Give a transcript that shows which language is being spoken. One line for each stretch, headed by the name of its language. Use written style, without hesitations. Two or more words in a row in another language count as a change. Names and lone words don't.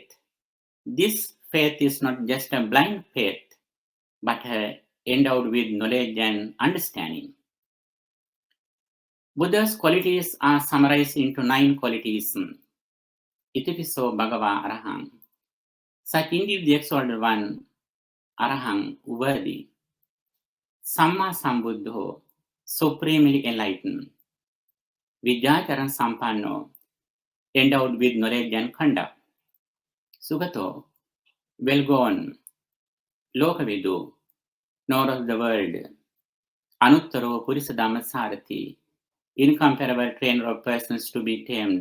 English: This faith is not just a blind faith, but endowed with knowledge and understanding. Buddha's qualities are summarized into 9 qualities.
Pali: Itipiso Bhagava Arahang.
English: Such indeed the exalted one, Arahang, worthy.
Pali: Samma Sambuddho,
English: supremely enlightened.
Pali: Vijjacharan Sampanno,
English: endowed with knowledge and conduct. Sugato, well gone. Lokavidu, knower of the world.
Pali: Anuttaro Purisadama Sarati,
English: incomparable trainer of persons to be tamed.